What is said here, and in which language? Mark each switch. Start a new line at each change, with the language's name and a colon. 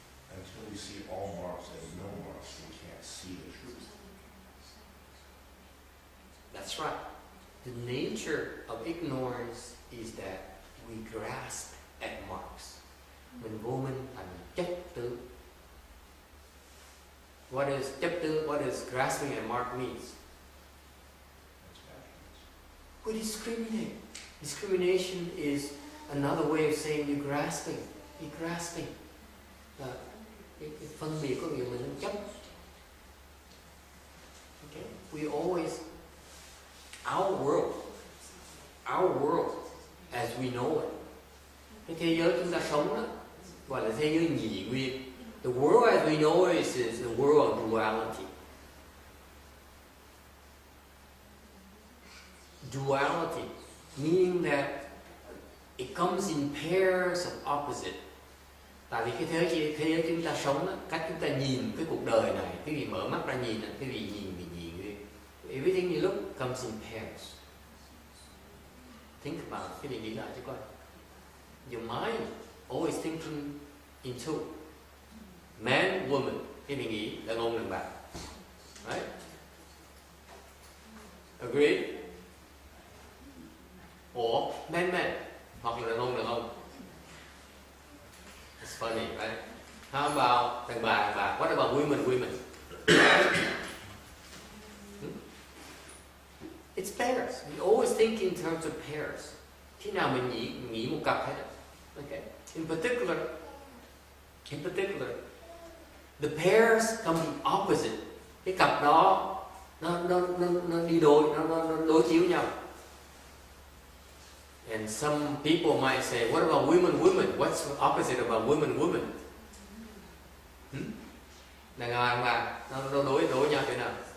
English: Until we see all marks and no marks, we can't see the truth. That's right. The nature of ignorance is that we grasp at marks.
Vietnamese: Mình vô minh và mình chấp tướng.
English: What is chấp tướng? What is grasping at mark means? We discriminate. Discrimination is another way of saying you're grasping. You're grasping.
Vietnamese: Cái phân biệt có nghĩa mình đang chấp.
English: Okay. We always, our world as we know it.
Vietnamese: Cái thế giới chúng ta sống đó gọi là thế giới nhị nguyên.
English: The world as we know it is the world of duality. Duality, meaning that it comes in pairs of opposite.
Vietnamese: Tại vì cái thế giới chúng ta sống đó, cách chúng ta nhìn cái cuộc đời này, quý vị mở mắt ra nhìn, quý vị nhìn vì nhị nguyên.
English: Everything you look comes in pairs. Think about it,
Vietnamese: quý vị nghĩ lại cho coi.
English: Your mind always thinking in two. Man, woman,
Vietnamese: quý vị nghĩ đàn ông đàn bà.
English: Right? Agree? Or man,
Vietnamese: hoặc là đàn ông.
English: It's funny, right? How about đàn bà? What about women? It's pairs. We always think in terms of pairs.
Vietnamese: Khi nào mình nghĩ một cặp hết.
English: Okay. In particular, the pairs come in opposite.
Vietnamese: Cái cặp đó nó đi đôi, nó đối chiếu nhau.
English: And some people might say, what about women? What's opposite about women?
Vietnamese: Đàn bà nó đối nhau thế nào?